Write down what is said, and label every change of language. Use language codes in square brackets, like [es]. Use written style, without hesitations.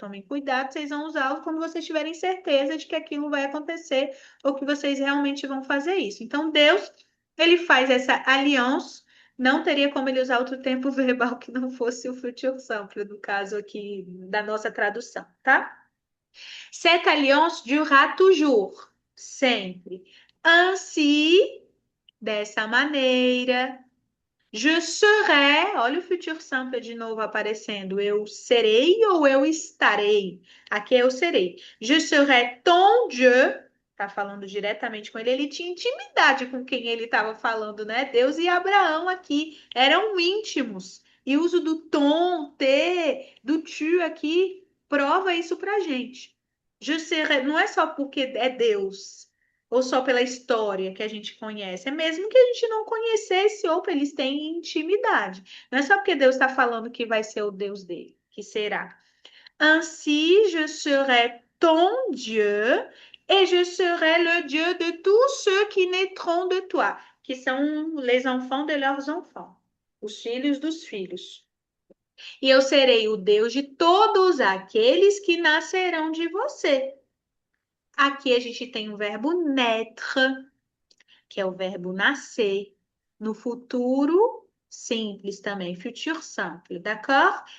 [pt] Tomem cuidado, vocês vão usá-lo quando vocês tiverem certeza de que aquilo vai acontecer ou que vocês realmente vão fazer isso. Então, Deus, ele faz essa aliança. Não teria como ele usar outro tempo verbal que não fosse o futur simple, no caso aqui da nossa tradução, tá? [fr] Cette alliance durera toujours, sempre. [pt] Ainsi, dessa maneira, [fr] je serai, [pt] olha o futur simple de novo aparecendo, eu serei ou eu estarei. Aqui é eu serei. [fr] Je serai ton Dieu, [pt] tá falando diretamente com ele, ele tinha intimidade com quem ele estava falando, né? Deus e Abraão aqui eram íntimos. E o uso do ton, te, do tu aqui, prova isso pra gente. [fr] Je serai, [pt] não é só porque é Deus, ou só pela história que a gente conhece, é mesmo que a gente não conhecesse, ou eles têm intimidade. Não é só porque Deus está falando que vai ser o Deus dele, que será. [fr] Ainsi, je serai ton Dieu et je serai le Dieu de tous ceux qui naîtront de toi, [pt] que são [fr] les enfants de leurs enfants, [pt] os filhos dos filhos. E eu serei o Deus de todos aqueles que nascerão de você. Aqui a gente tem o verbo naître, que é o verbo nascer. No futuro simples também, futur simple, d'accord?